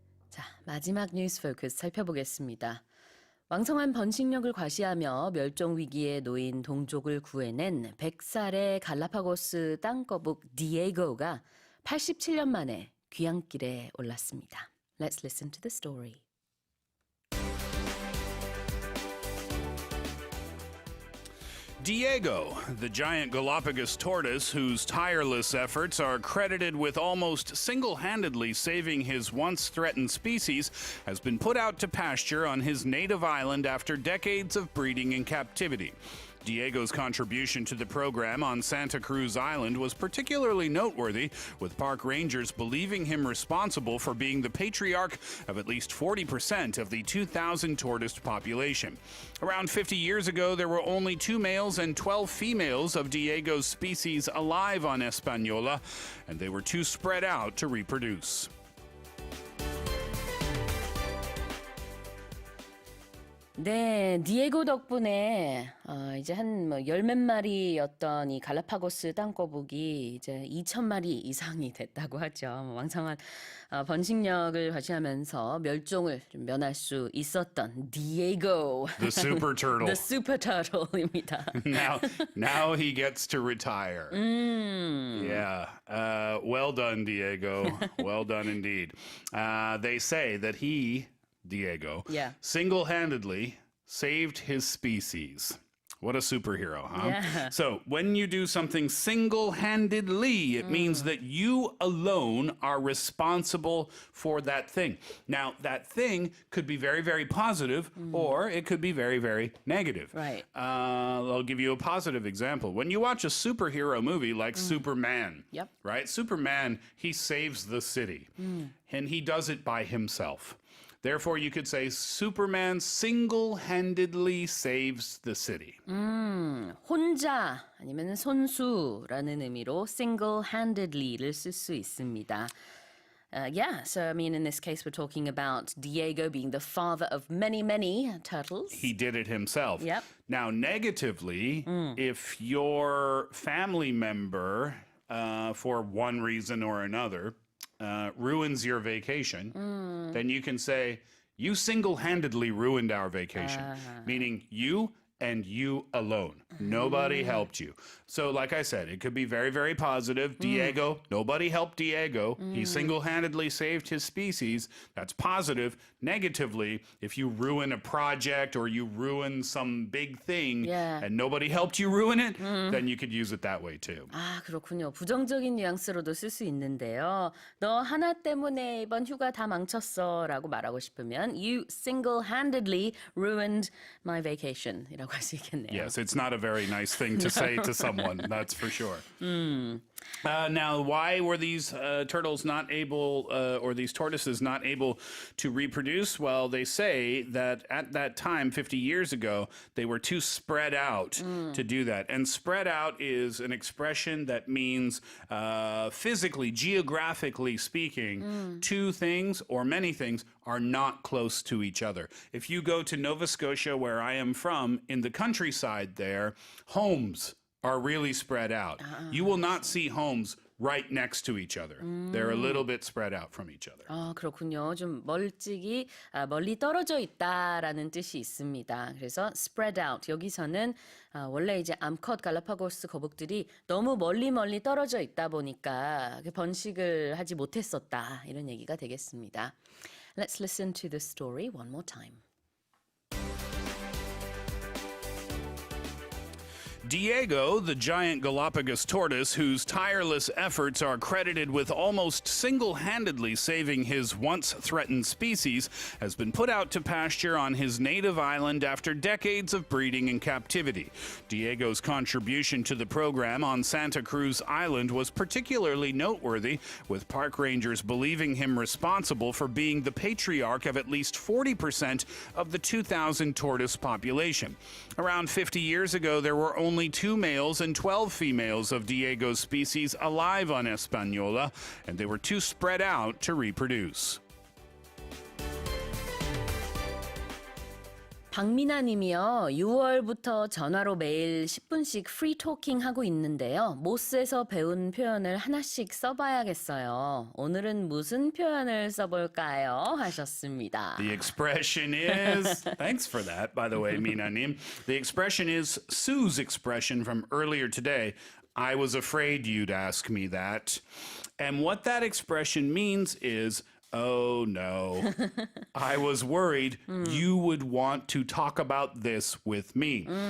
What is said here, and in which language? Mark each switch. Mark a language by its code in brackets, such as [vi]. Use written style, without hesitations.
[ko] 자, 마지막 뉴스 포커스 살펴보겠습니다. 왕성한 번식력을 과시하며 멸종 위기에 놓인 동족을 구해낸 100살의 갈라파고스 땅거북 디에고가 87년 만에 귀향길에 올랐습니다. [en] Let's listen to the story. Diego, the giant Galapagos tortoise whose tireless efforts are credited with almost single-handedly saving his once-threatened species, has been put out to pasture on his native island after decades of breeding in captivity. Diego's contribution to the program on Santa Cruz Island was particularly noteworthy, with park rangers believing him responsible for being the patriarch of at least 40% of the 2,000 tortoise population. Around 50 years ago, there were only 2 males and 12 females of Diego's species alive on Española, and they were too spread out to reproduce. [ko] 네, 디에고 덕분에 이제 한 열 몇 마리였던 이 갈라파고스 땅거북이 이제 2,000마리 이상이 됐다고 하죠. 왕성한 번식력을 과시하면서 멸종을 좀 면할 수 있었던 디에고. [en] The super turtle. The super turtle [ko] 입니다. [en] Now he gets to retire. Yeah. Well done, Diego. Well done indeed. They say that he, Diego, Yeah. single-handedly saved his species. What a superhero, huh? Yeah. So when you do something single-handedly, it means that you alone are responsible for that thing. Now, that thing could be very, very positive, or it could be very, very negative. Right. I'll give you a positive example. When you watch a superhero movie like Superman, Yep. right? Superman, he saves the city, and he does it by himself. Therefore, you could say Superman single-handedly saves the city. [ko] 혼자 아니면 손수라는 의미로 single-handedly를 쓸 수 있습니다. [en] Yeah, so I mean, in this case, we're talking about Diego being the father of many, many turtles. He did it himself. Yep. Now, negatively, if your family member, for one reason or another, ruins your vacation, then you can say, you single-handedly ruined our vacation. Meaning you and you alone. Nobody helped you. So like I said, it could be very, very positive. Diego, nobody helped Diego. He single-handedly saved his species. That's positive. Negatively, if you ruin a project or you ruin some big thing and nobody helped you ruin it, then you could use it that way too. [ko] 아, 그렇군요. 부정적인 뉘앙스로도 쓸 수 있는데요. 너 하나 때문에 이번 휴가 다 망쳤어 라고 말하고 싶으면 [en] You single-handedly ruined my vacation [ko] 이라고 할 수 있겠네요. [en] Yes, it's not a very nice thing to say to someone, that's for sure. Now, why were these turtles not able, or these tortoises not able to reproduce? Well, they say that at that time, 50 years ago, they were too spread out to do that. And spread out is an expression that means physically, geographically speaking, two things or many things are not close to each other. If you go to Nova Scotia, where I am from, in the countryside there, homes are really spread out. You will not see homes right next to each other. They're a little bit spread out from each other. [ko] 아, 그렇군요. 좀 멀리 떨어져 있다라는 뜻이 있습니다. 그래서 spread out 여기서는 원래 이제 암컷 갈라파고스 거북들이 너무 멀리 떨어져 있다 보니까 번식을 하지 못했었다 이런 얘기가 되겠습니다. [en] Let's listen to the story one more time. Diego, the giant Galapagos tortoise, whose tireless efforts are credited with almost single-handedly saving his once-threatened species, has been put out to pasture on his native island after decades of breeding in captivity. Diego's contribution to the program on Santa Cruz Island was particularly noteworthy, with park rangers believing him responsible for being the patriarch of at least 40% of the 2,000 tortoise population. Around 50 years ago, there were only 2 males and 12 females of Diego's species alive on Española, and they were too spread out to reproduce. [ko] 박미나 님이요. 6월부터 전화로 매일 10분씩 프리 토킹 하고 있는데요. 모스에서 배운 표현을 하나씩 써봐야겠어요. 오늘은 무슨 표현을 써볼까요? 하셨습니다. [en] The expression is, thanks for that, by the way, Minanim. The expression is Sue's expression from earlier today. I was afraid you'd ask me that. And what that expression means is, oh no, I was worried you would want to talk about this with me.